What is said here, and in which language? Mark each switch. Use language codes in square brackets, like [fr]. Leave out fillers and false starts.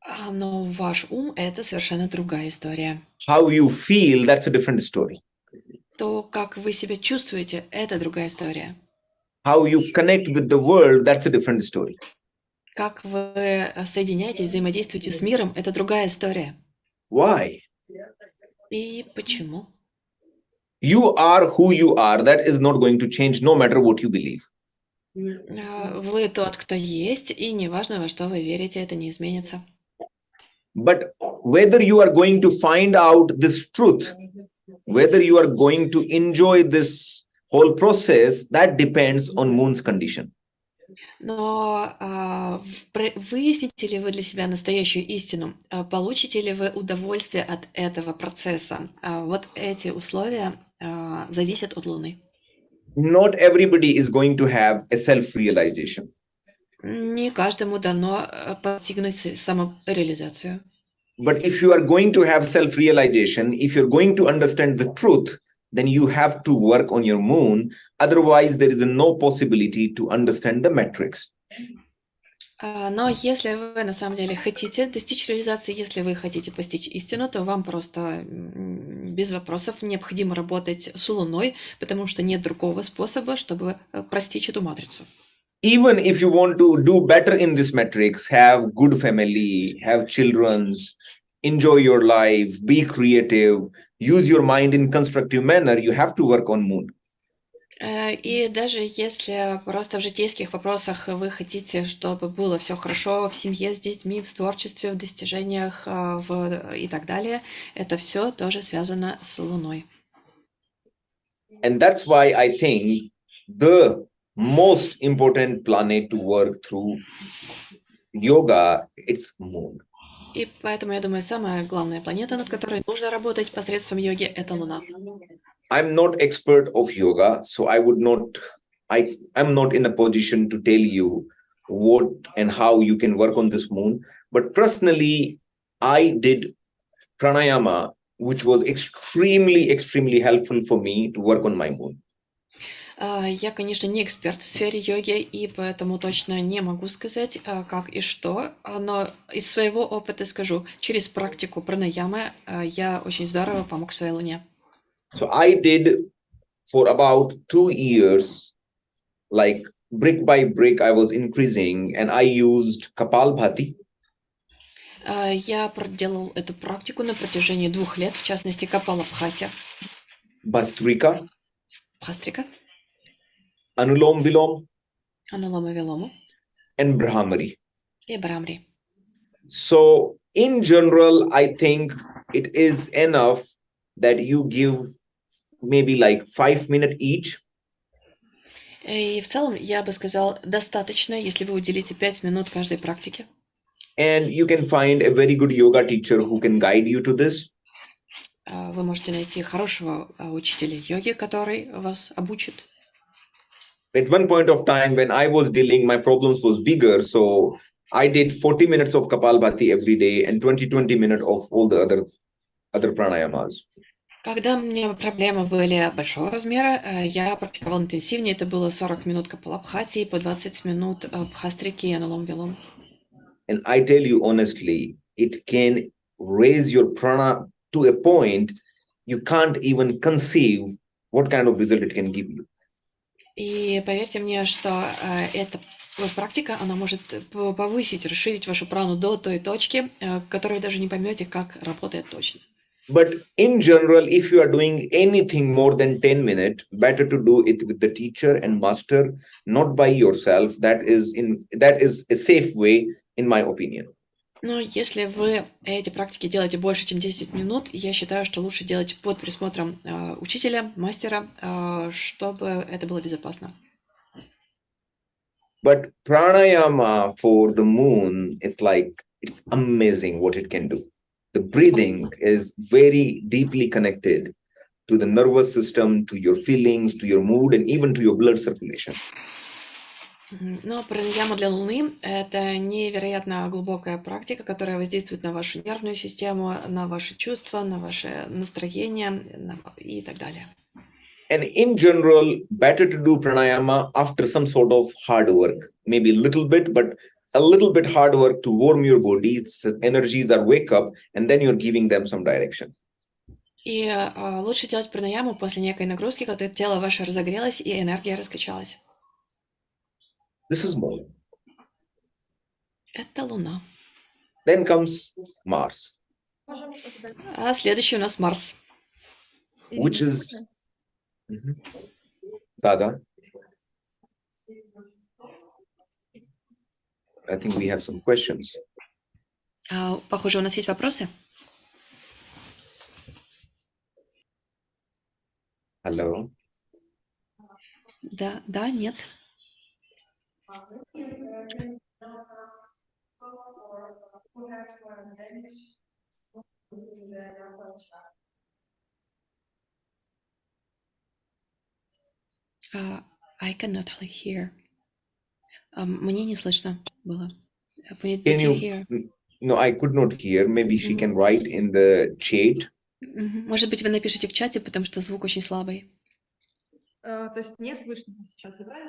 [ru] Но ваш ум – это совершенно другая история. [en] How you feel, that's a different story. [ru] То, как вы себя чувствуете, это другая история. [en] How you connect with the world, that's a different story. [ru] Как вы соединяетесь, взаимодействуете с миром, это другая история. [en] Why? [ru] И почему? [en] You are who you are. That is not going to change no matter what you believe. [ru] Вы тот, кто есть, и неважно, во что вы верите, это не изменится. [en] But whether you are going to find out this truth, whether you are going to enjoy this whole process, that depends on moon's condition. [ru] Но выясните ли вы для себя настоящую истину? Получите ли вы удовольствие от этого процесса? Вот эти условия зависят от Луны. [en] Not everybody is going to have a self-realization. [ru] Не каждому дано постигнуть самореализацию. [en] But if you are going to have self-realization, if you're going to understand the truth, then you have to work on your moon. Otherwise, there is no possibility to understand the metrics. [ru] Но если вы на самом деле хотите достичь реализации, если вы хотите постичь истину, то вам просто без вопросов необходимо работать с Луной, потому что нет другого способа, чтобы постичь эту матрицу. [en] Even if you want to do better in this metrics, have good family, have children, enjoy your life, be creative, use your mind in constructive manner, you have to work on moon. [ru] И даже если просто в житейских вопросах вы хотите, чтобы было все хорошо в семье, с детьми, в творчестве, в достижениях и так далее, это все тоже связано с Луной. [en] And that's why I think the most important planet to work through yoga, it's moon. [ru] И поэтому, я думаю, самая главная планета, над которой нужно работать посредством йоги, это Луна. [en] I'm not expert of yoga, so I'm not in a position to tell you what and how you can work on this moon. But personally, I did pranayama, which was extremely helpful for me to work on my moon. [ru] Я, конечно, не эксперт в сфере йоги, и поэтому точно не могу сказать, как и что, но из своего опыта скажу, через практику пранаямы я очень здорово помог своей луне. [en] So I did for about 2 years, like brick by brick, I was increasing, and I used Kapalbhati. [ru] Я проделал эту практику на протяжении 2 лет, в частности, Капалабхати, [en] Bhastrika, [ru] Бхастрика, [en] Anulom Vilom, [ru] Анулома Вилому [en] and Brahmari. [ru] и Брамри. [en] So, in general, I think it is enough that you give maybe like 5 minutes each. [ru] И в целом, я бы сказал, достаточно, если вы уделите 5 минут каждой практике. [en] And you can find a very good yoga teacher who can guide you to this. [ru] Вы можете найти хорошего учителя йоги, который вас обучит. [en] At one point of time when I was dealing, my problems was bigger. So I did 40 minutes of Kapalbhati every day and 20 minutes of all the other pranayamas. [ru] Когда у меня проблемы были большого размера, я практиковал интенсивнее. Это было 40 минут Капалабхати и по 20 минут Бхастрики и Анулом Вилом. [en] And I tell you honestly, it can raise your prana to a point you can't even conceive what kind of result it can give you. [ru] И поверьте мне, что эта практика, она может повысить, расширить вашу прану до той точки, которой вы даже не поймете, как работает точно. [en] But in general, if you are doing anything more than 10 minutes, better to do it with the teacher and master, not by yourself. That is a safe way, in my opinion. [ru] Но если вы эти практики делаете больше, чем 10 минут, я считаю, что лучше делать под присмотром учителя, мастера, чтобы это было безопасно. [en] But pranayama for the moon is like, it's amazing what it can do. The breathing is very deeply connected to the nervous system, to your feelings, to your mood, and even to your blood circulation. [ru] Но пранаяму для Луны – это невероятно глубокая практика, которая воздействует на вашу нервную систему, на ваши чувства, на ваше настроение и так далее. [en] And in general, better to do pranayama after some sort of hard work, maybe a little bit hard work to warm your body, the energies are wake up, and then you're giving them some direction. [ru] И лучше делать пранаяму после некой нагрузки, когда тело ваше разогрелось и энергия раскачалась. [en] This is moon. [ru] Это Луна. [en] Then comes Mars, [ru] А следующий у нас Марс. [en] which is Dada. I think we have some questions. [ru] Похоже, у нас есть вопросы. [en] Hello. [ru] Да, нет. [en] I cannot hear. [ru] Мне не слышно было. [en] Can you? No, I could not hear. Maybe she can write in the chat. [ru] Может быть, вы напишите в чате, потому что звук очень слабый. То есть не слышно сейчас, да?